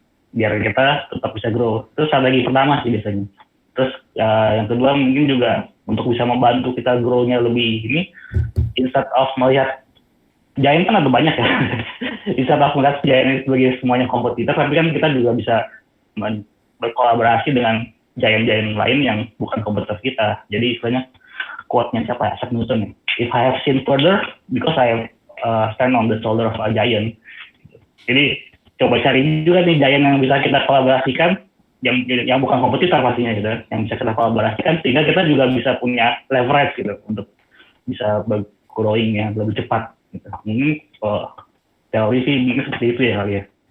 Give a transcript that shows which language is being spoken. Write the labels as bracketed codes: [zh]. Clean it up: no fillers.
[id] Biar kita tetap bisa grow. Terus strategi pertama sih biasanya. Terus yang kedua mungkin juga untuk bisa membantu kita grow-nya lebih ini, [en] instead of [id] melihat giant kan ada banyak ya. [en] Instead of [id] melihat giant sebagai semuanya kompetitor, tapi kan kita juga bisa berkolaborasi dengan giant-giant lain yang bukan kompetitor kita. Jadi istilahnya quote-nya siapa ya? Isaac Newton ya. [en] If I have seen further, because I stand on the shoulder of a giant. [id] Jadi coba cari juga nih giant yang bisa kita kolaborasikan, yang bukan kompetitor pastinya gitu, yang bisa kita kolaborasikan sehingga kita juga bisa punya leverage gitu untuk bisa growing yang lebih cepat gitu. Mungkin teori sih mungkin seperti itu ya kali ya.